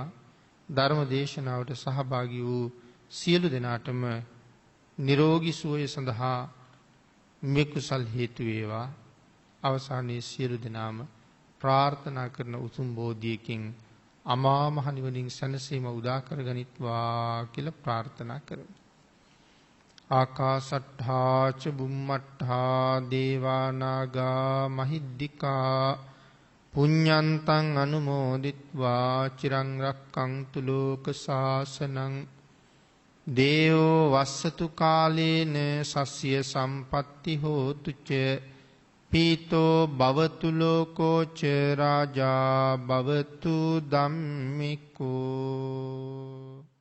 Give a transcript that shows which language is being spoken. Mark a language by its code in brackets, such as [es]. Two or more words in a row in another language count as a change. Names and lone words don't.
[si] ධර්ම දේශනාවට සහභාගී වූ සියලු දෙනාටම නිරෝගී සුවය සඳහා මේ කුසල් හේතු වේවා. අවසානයේ සියලු දෙනාම ප්‍රාර්ථනා කරන උතුම් බෝධියකින් අමා මහ නිවනින් සැනසීම උදා කරගනිත්වා කියලා ප්‍රාර්ථනා කරමු. [pi] ආකාසට්ඨා ච බුම්මට්ඨා දේවා නාග මහිද්దికා පුඤ්ඤන්තං අනුමෝදිත්වා චිරං රක්ඛන්තු ලෝක ශාසනං. දේවෝ වස්සතු කාලේන සස්ය සම්පatti හෝතු ච පීතෝ භවතු ලෝකෝ ච රාජා භවතු ධම්මිකෝ.